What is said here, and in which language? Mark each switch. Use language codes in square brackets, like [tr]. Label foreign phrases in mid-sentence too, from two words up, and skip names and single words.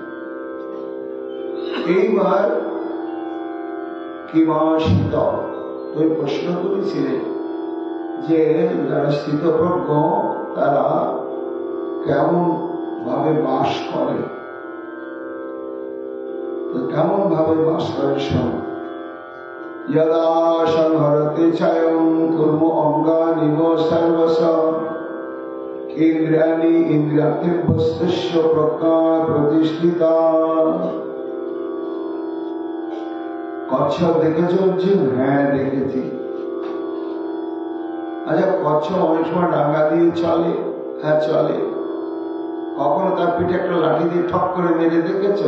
[bn] এইবার কিবা শীত তুমি প্রশ্ন করেছিলে যে যারা স্থিতপ্রজ্ঞ তারা কেমন ভাবে বাস করে, কেমন ভাবে বাস করে শোন। [sa] यदा संहरते चयं कुर्मो अंगानिव सर्वश इंद्रियाणि इंद्रियार्थेभ्यस्तस्य प्रज्ञा प्रतिष्ठिता। [bn] কচ্ছপ দেখেছো অর্জুন? হ্যাঁ দেখেছি। আচ্ছা কচ্ছপ অনেক সময় ডাঙ্গা দিয়ে চলে? হ্যাঁ চলে। কখনো তার পিঠে একটা লাঠি দিয়ে ঠক করে মেরে দেখেছো?